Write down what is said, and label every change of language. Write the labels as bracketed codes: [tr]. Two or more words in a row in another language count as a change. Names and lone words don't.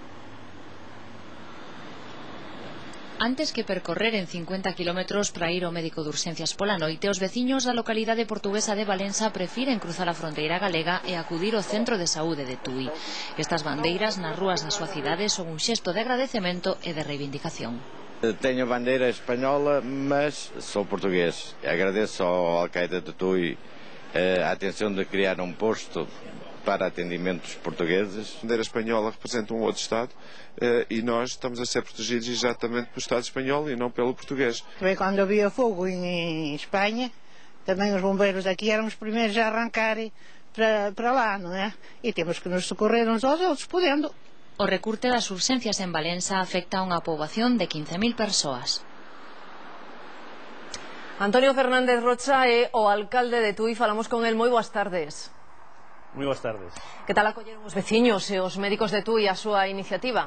[gl] Antes que percorrer en 50 km para ir ao médico de urxencias pola noite, os veciños da localidade portuguesa de Valença prefiren cruzar a fronteira galega e acudir ao centro de saúde de Tui. Estas bandeiras nas rúas da súa cidade son un xesto de agradecemento e de reivindicación. [pt] Tenho bandeira española, mas sou português. Agradeço ao alcaide de Tui a atenção de criar um posto para atendimentos portugueses. A bandeira espanhola representa um outro Estado e nós estamos a ser protegidos exatamente pelo Estado espanhol e não pelo português. Também quando havia fogo em Espanha, também os bombeiros aqui eram os primeiros a arrancarem para lá, não é? E temos que nos socorrer uns aos outros, podendo. [gl] O recurte das urxencias en Valença afecta a unha poboación de 15.000 persoas. Antonio Fernández Rocha é o alcalde de Tui. Falamos con el. Moi boas tardes. Moi boas tardes. Que tal acolleron os veciños e os médicos de Tui a súa iniciativa?